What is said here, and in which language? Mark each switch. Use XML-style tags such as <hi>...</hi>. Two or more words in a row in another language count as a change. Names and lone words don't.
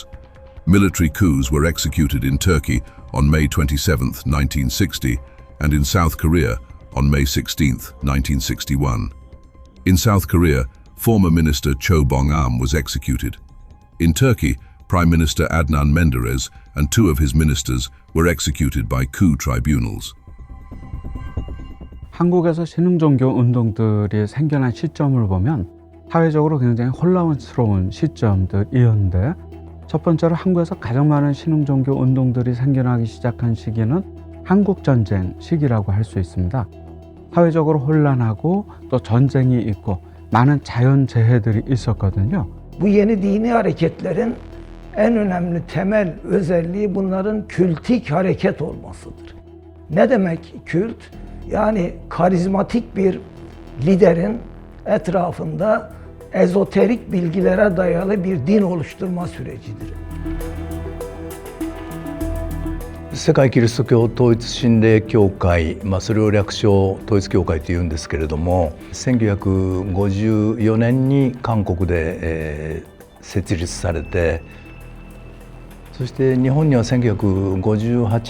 <en>Military coups were executed in Turkey on May 27, 1960, and in South Korea on May 16, 1961. In South Korea, former Minister Cho Bong-am was executed. In Turkey, Prime Minister Adnan Menderes and two of his ministers were executed by coup tribunals.</en> <ko>한국에서 신흥종교 운동들이 생겨난 시점을 보면 사회적으로 굉장히 혼란스러운 시점들이었는데, 첫 번째로 한국에서 가장 많은 신흥종교 운동들이 생겨나기 시작한 시기는 한국전쟁 시기라고 할 수 있습니다. 사회적으로 혼란하고 또 전쟁이 있고 많은 자연재해들이 있었거든요.</ko> <tr>Bu yeni dini hareketlerin en önemli temel özelliği bunların kültik hareket olmasıdır. Ne demek kült? Yani karizmatik bir liderin etrafında ezoterik bilgilere dayalı bir din oluşturma sürecidir.</tr> <ja>世界キリスト教統一神霊協会、それを略称統一教会というんですけれども、1954年に韓国で、設立されて、そして日本には1958</ja>